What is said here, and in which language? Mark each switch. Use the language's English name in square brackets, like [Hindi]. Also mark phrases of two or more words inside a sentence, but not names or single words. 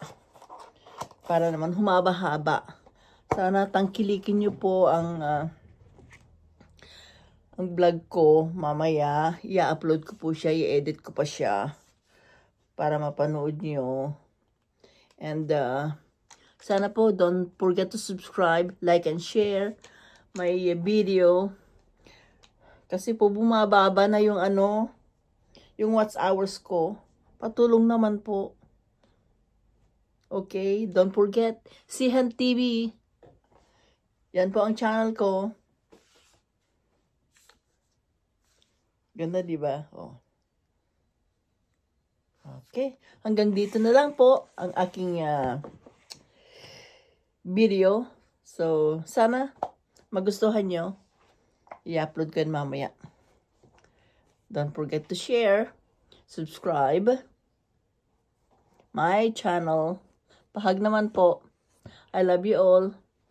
[Filipino] Para naman humaba-haba. Sana tangkilikin nyo po ang vlog ko mamaya. I-upload ko po siya, i-edit ko pa siya. para mapanood nyo. And sana po, [English] don't forget to subscribe, like, and share my video. [Filipino] Kasi po bumababa na yung yung watch hours ko. Patulong naman po. [English] Okay, don't forget, Sihan TV. [Filipino] Yan po ang channel ko. Ganda, di ba? Oh. Okay, hanggang dito na lang po ang aking video. So, sana magustuhan nyo. I-upload ko yun mamaya. [English] Don't forget to share, subscribe my channel. [Filipino] Pahag naman po. [English] I love you all.